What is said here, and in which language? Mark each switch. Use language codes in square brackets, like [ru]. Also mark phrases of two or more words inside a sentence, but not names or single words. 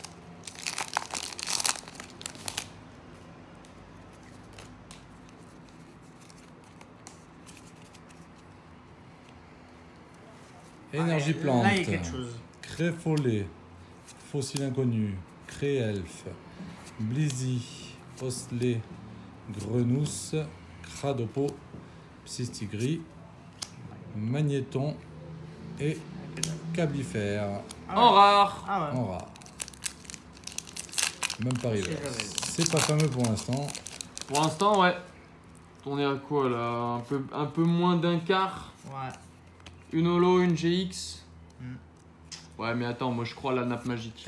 [fr] Énergie plante, Là, il y a quelque chose. Créfollet, Fossile inconnu, Créelfe, Blizzy, Osselet, Grenousse, Cradopo, Psystigris, Magnéton et Cabifère En rare. Ah ouais. en rare. Même pas river. jamais. C'est pas fameux pour l'instant. Pour l'instant, ouais. On est à quoi là? Un peu moins d'un quart. Ouais. Une holo, une GX. Mm. Ouais, mais attends, moi je crois à la nappe magique.